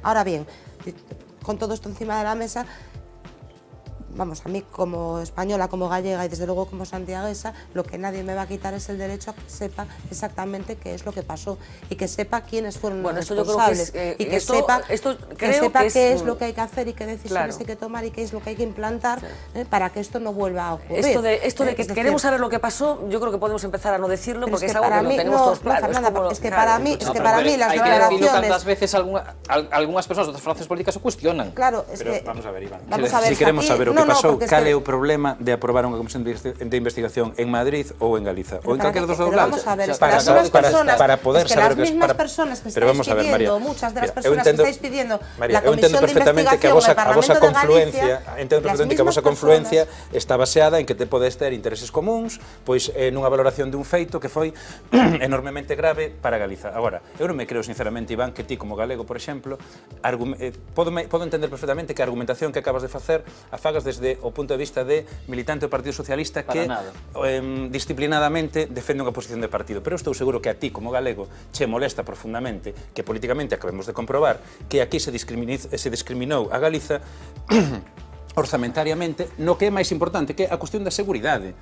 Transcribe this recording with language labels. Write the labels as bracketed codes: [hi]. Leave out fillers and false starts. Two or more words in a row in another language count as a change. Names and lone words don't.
[es] Ahora bien, con todo esto encima de la mesa, vamos, a mí como española, como gallega y desde luego como santiaguesa, lo que nadie me va a quitar es el derecho a que sepa exactamente qué es lo que pasó y que sepa quiénes fueron los responsables y que sepa qué es lo que hay que hacer y qué decisiones hay que tomar y qué es lo que hay que implantar para que esto no vuelva a ocurrir. Esto de que queremos saber lo que pasó, yo creo que podemos empezar a no decirlo porque es algo que no tenemos todos claro. Es que para mí las hay que decirlo tantas veces algunas personas de otras fuerzas políticas se cuestionan. Claro, es que... Vamos a ver, Iván. [gl] Si queremos saber o que pasou, cal é o problema de aprobar unha comisión de investigación en Madrid ou en Galiza ou en calquera dos dous lados para poder saber o que [es] es personas que estáis pidiendo, muchas de las personas que estáis pidiendo la comisión de investigación al Parlamento de Galicia, [gl] entendo perfectamente que a vosa confluencia está baseada en que te podes ter intereses comuns pois nunha valoración dun feito que foi enormemente grave para Galiza. Agora, eu non me creo sinceramente, Iván, que ti como galego, por exemplo, podo entender perfectamente que a argumentación que acabas de facer a fagas desde o punto de vista de militante do Partido Socialista que disciplinadamente defende unha posición de partido, pero estou seguro que a ti como galego che molesta profundamente que políticamente acabemos de comprobar que aquí se discriminou a Galiza orzamentariamente no que é máis importante, que é a cuestión da seguridade.